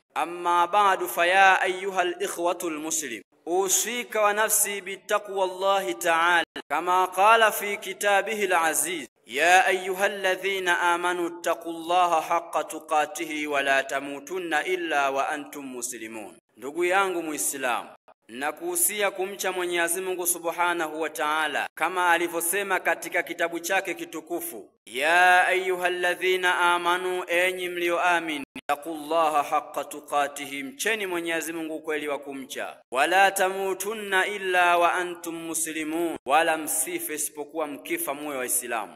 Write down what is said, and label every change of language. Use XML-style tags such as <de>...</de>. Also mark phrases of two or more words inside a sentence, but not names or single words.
<ar>أما بعد فيا أيها الإخوة المسلم، أوصيك ونفسي بتقوى الله تعالى كما قال في كتابه العزيز: يا أيها الذين آمنوا اتقوا الله حق تقاته ولا تموتن إلا وأنتم مسلمون.</ar> <sw>Ndugu yangu Muislamu, nakuhusia kumcha Mwenyezi Mungu</sw> <ar>سبحانه وتعالى</ar> <sw>kama alivyosema katika kitabu chake kitukufu:</sw> <ar>يا أيها الذين آمنوا,</ar> <sw>enyi mlioamini,</sw> <ar>اتقوا الله حق تقاته,</ar> <sw>mcheni Mwenyezi Mungu kweli wa kumcha,</sw> <ar>ولا تموتن إلا وأنتم مسلمون,</ar> <sw>wala msife isipokuwa mkifa moyo wa Islamu.</sw>